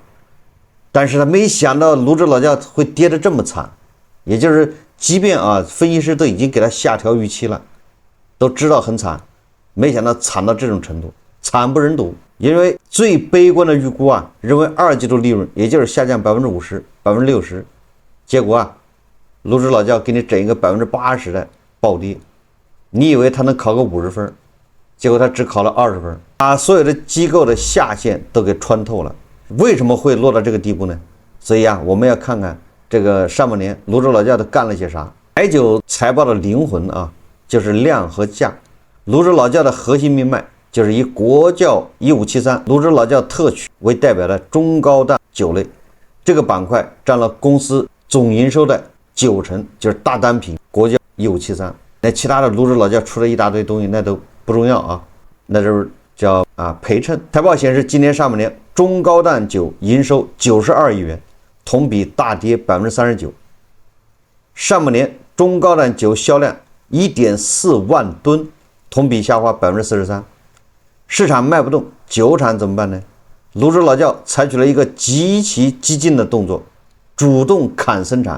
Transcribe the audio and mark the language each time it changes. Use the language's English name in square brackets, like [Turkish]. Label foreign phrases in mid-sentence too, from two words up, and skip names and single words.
[Chinese] 但是他沒想到滷汁老窖會跌得這麼慘，也就是即便啊分析師都已經給他下調預期了，都知道很慘，沒想到慘到這種程度，慘不忍睹。因為最悲觀的預估啊，認為2季度利潤也就是下降50%、60%，結果啊滷汁老窖給你整一個80%的暴跌，你以為他能考個50分，結果他只考了20分，把所有的機構的下限都給穿透了。為什麼會落到這個地步呢？所以啊，我們要看看這個上半年滷汁老窖都幹了些啥。白酒財報的靈魂啊，就是量和價。滷汁老窖的核心命脈就是以國窖1573滷汁老窖特曲為代表的中高檔酒類，這個板塊占了公司總營收的90%，就是大單品國窖1573。那其他的滷汁老窖出了一大堆東西，那都不重要啊，那就是叫陪襯。財報顯示，今年上半年中高檔酒營收92億元，同比大跌39%。上半年中高檔酒銷量1.4萬噸，同比下滑43%。市場賣不動，酒廠怎麼辦呢？滷汁老窖採取了一個極其激進的動作，主動砍生產。